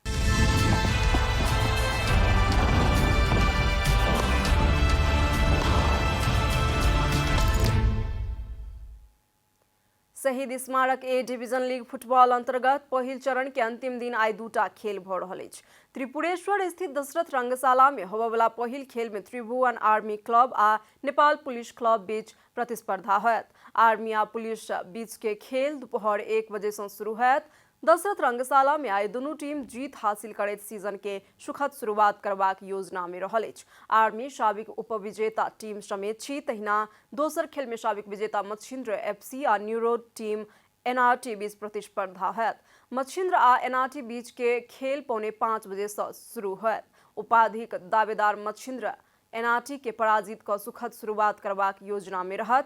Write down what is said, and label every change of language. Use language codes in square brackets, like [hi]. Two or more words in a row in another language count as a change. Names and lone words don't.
[mai] शहीद स्मारक ए डिवीजन लीग फुटबॉल अंतर्गत पहिल चरण के अंतिम दिन आई दूटा खेल भ रहल अछि। त्रिपुरेश्वर स्थित दशरथ रंगशाला में होबयवला पहिल खेल में त्रिभुवन आर्मी क्लब आ नेपाल पुलिस क्लब बीच प्रतिस्पर्धा होयत। आर्मी आ पुलिस बीच के खेल दोपहर 1 बजे से शुरू होयत। दशरथ रंगशाला में आई दुनू टीम जीत हासिल करैत सीजन के सुखद शुरुआत करबाक योजना में रहल अछि। आर्मी साबिक उपविजेता टीम समेत छी, तहिना दोसर खेल में साबिक विजेता मच्छिन्द्र एफसी आ न्यूरो टीम एनआरटी बीच प्रतिस्पर्धा होयत। मच्छिन्द्र आ एनआरटी बीच के खेल पौने 5 बजे से शुरू होयत। उपाधिक दावेदार मच्छिन्द्र एनआरटी के पराजित क सुखद शुरुआत करबाक योजना में रहत।